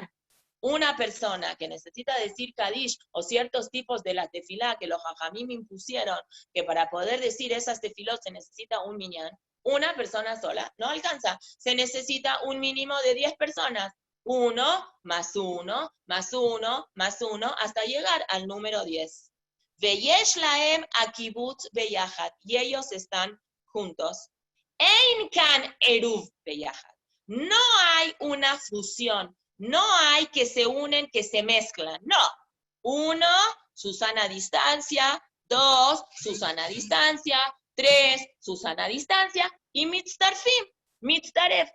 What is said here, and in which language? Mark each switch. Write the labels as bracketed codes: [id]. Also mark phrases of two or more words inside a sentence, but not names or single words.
[es] Una persona que necesita decir Kadish o ciertos tipos de la tefilá que los jajamim impusieron, que para poder decir esas tefilot se necesita un minyan, una persona sola no alcanza. Se necesita un mínimo de 10 personas. 1 más 1 más 1 más 1 hasta llegar al número 10. [he] ויש להם הקיבוץ ביחד. [es] Y ellos están juntos. [he] אין כאן עירוב ביחד. [es] No hay una fusión, no hay que se unen, que se mezclan, no. 1, Susana a distancia, 2, Susana a distancia, 3, Susana a distancia, y [he] מצטרפים, מצטרף.